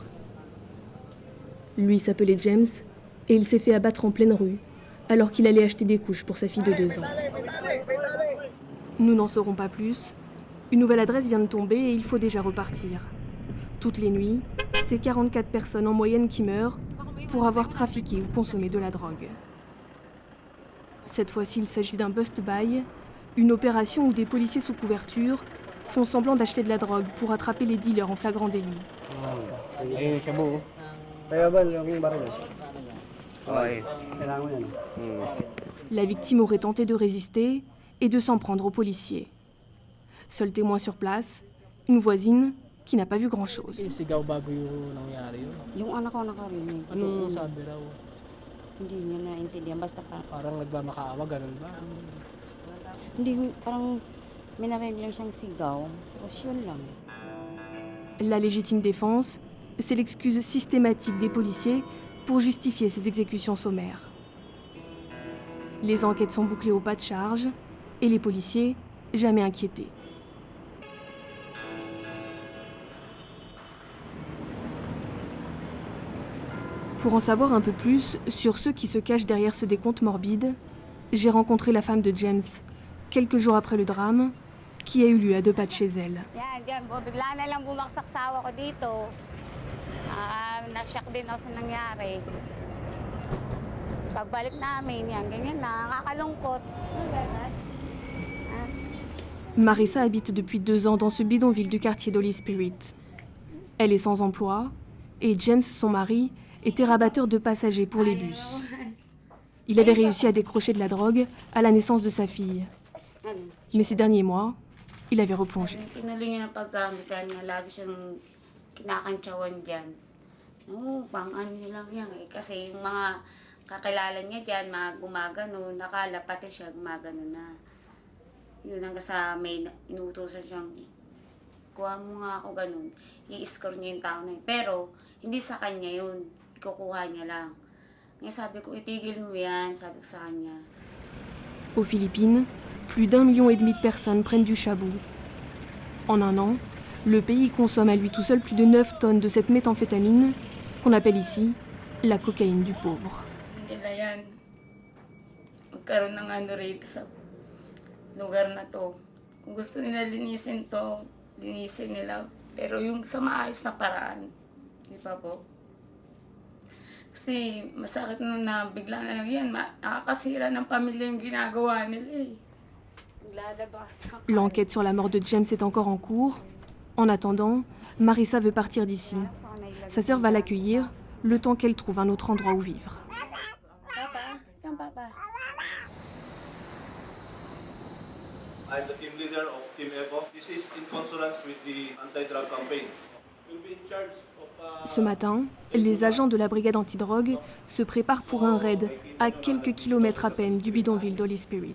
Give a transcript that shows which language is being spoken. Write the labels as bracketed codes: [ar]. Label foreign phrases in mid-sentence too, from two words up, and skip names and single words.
[fr] Lui s'appelait James et il s'est fait abattre en pleine rue alors qu'il allait acheter des couches pour sa fille de 2 ans. Nous n'en saurons pas plus. Une nouvelle adresse vient de tomber et il faut déjà repartir. Toutes les nuits, c'est 44 personnes en moyenne qui meurent pour avoir trafiqué ou consommé de la drogue. Cette fois-ci, il s'agit d'un bust-buy, une opération où des policiers sous couverture font semblant d'acheter de la drogue pour attraper les dealers en flagrant délit. La victime aurait tenté de résister et de s'en prendre aux policiers. Seul témoin sur place, une voisine qui n'a pas vu grand-chose. [tl] Yung anak ko nakarinig. Anong sabi raw? Hindi niya naintindihan. Basta Parang nagmamakaawa, ganun ba? hindi, parang may narinig lang siyang sigaw. Tapos yun lang. [fr] La légitime défense, c'est l'excuse systématique des policiers pour justifier ces exécutions sommaires. Les enquêtes sont bouclées au pas de charge et les policiers jamais inquiétés. Pour en savoir un peu plus sur ceux qui se cachent derrière ce décompte morbide, j'ai rencontré la femme de James, quelques jours après le drame, qui a eu lieu à 2 pas de chez elle. [tl] Yan po, bigla na lang bumaksak sa awa ko dito. Na-shock din ako sa nangyari. Tapos pagbalik namin, yan, ganyan na, nakakalungkot. [fr] Marissa habite depuis 2 ans dans ce bidonville du quartier d'Holy Spirit. Elle est sans emploi et James, son mari, était rabatteur de passagers pour les bus. Il avait réussi à décrocher de la drogue à la naissance de sa fille. Mais ces derniers mois, il avait replongé. [tl] Tinuloy niya ng paggamit dahil nga lagi siyang kinakantsawan dyan. Oo, pang ano niya lang yan eh. Kasi yung mga kakilala niya dyan, mga gumagano, nakala pati siya gumagano na. Yun hanggang sa may inutusan siyang, kuha mo nga ako ganun, i-score niya yung tao na yun. Pero, hindi sa kanya yun, ikukuha niya lang. Ngayon sabi ko, itigil mo yan, sabi ko sa kanya. [fr] Aux Philippines, plus d'1,5 million de personnes prennent du chabou. En un an, le pays consomme à lui tout seul plus de 9 tonnes de cette méthamphétamine qu'on appelle ici la cocaïne du pauvre. [tl] Hindi nila yan. Magkaroon ng ano rito sa lugar na to. Kung gusto nila linisin to, linisin nila. Pero yung sa maayos na paraan, di ba po? Kasi masakit na bigla na yan, nakakasira ng pamilya yung ginagawa nila eh. [fr] L'enquête sur la mort de James est encore en cours. En attendant, Marissa veut partir d'ici. Sa sœur va l'accueillir, le temps qu'elle trouve un autre endroit où vivre. [tl] Papa, saan papa? [en] I'm the team leader of Team EVO. This is in consonance with the anti-drug campaign. We'll be in charge of... [fr] Ce matin, les agents de la brigade antidrogue se préparent pour un raid à quelques kilomètres à peine du bidonville d'Holy Spirit.